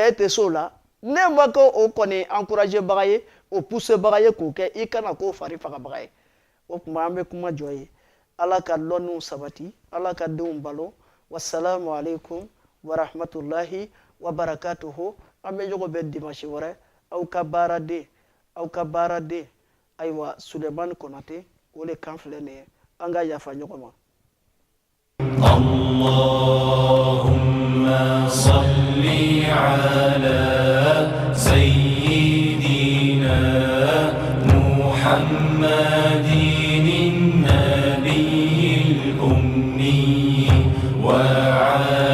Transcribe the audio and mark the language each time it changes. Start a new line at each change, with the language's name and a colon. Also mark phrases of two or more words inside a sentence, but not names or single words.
Bambara: e tɛ se o la ne ma kɛ o kɔni encouragé baga ye o poussé baga ye k'o kɛ i kana k'o fari fagabaga ye o tuma an bɛ kuma jɔ ye Ala ka lɔnniw sabati Ala ka denw balo
Arabic: والسلام عليكم ورحمة الله وبركاته
Bambara: an bɛ ɲɔgɔn bɛ dimanche wɛrɛ aw ka baaraden ayiwa Sulemani Konate o de kan filɛ nin ye an ka yafa ɲɔgɔn ma
Arabic: اللهم صل على سيدنا محمد النبي الأمي و